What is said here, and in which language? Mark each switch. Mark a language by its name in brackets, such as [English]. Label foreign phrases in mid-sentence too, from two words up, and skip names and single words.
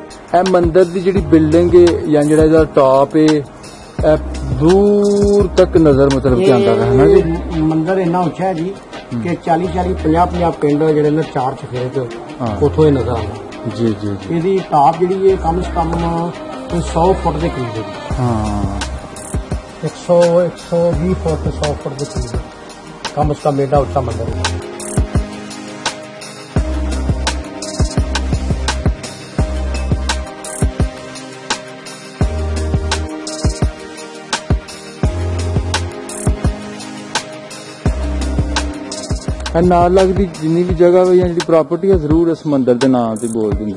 [Punjabi] ਇਹ ਮੰਦਿਰ ਦੀ ਜਿਹੜੀ ਬਿਲਡਿੰਗ ਹੈ ਜਾਂ ਜਿਹੜਾ ਇਹਦਾ ਟॉप ਹੈ ਦੂਰ ਤਕ ਨਜ਼ਰ ਮਤਲਬ ਕੇ ਆਂਦਾ ਹੈ ਨਾ ਜੀ। ਮੰਦਿਰ ਇੰਨਾ ਉੱਚਾ ਹੈ ਜੀ ਕਿ 40-40 50-50 ਪਿੰਡ ਜਿਹੜੇ ਨੇ ਚਾਰ ਚੁਫੇਰੇ ਚ ਉਥੋਂ ਹੀ ਨਜ਼ਰ ਆਂਦਾ ਜੀ ਜੀ ਜੀ। ਇਸਦੀ ਟੌਪ ਜਿਹੜੀ ਹੈ ਕਮ ਸੇ ਕਮ 100 ਫੁੱਟ ਕੇ ਕਰੀਬ ਹੈ। हाँ 120 ਫੁੱਟ 100 ਫੁੱਟ ਕੇ ਕਰੀਬ ਕਮ ਸੇ ਕਮ ਏਡਾ ਉੱਚਾ ਮੰਦਿਰ ਹੈ। ਨਾਲ ਲਗਦੀ ਜਿੰਨੀ ਭੀ ਜਗ੍ਹਾ ਹੈ ਜੀ ਪ੍ਰਾਪਰਟੀ ਹੈ ਜ਼ਰੂਰ ਇਸ ਮੰਦਿਰ ਕੇ ਨਾਮ ਸੇ ਬੋਲ ਦੇਂਗੇ।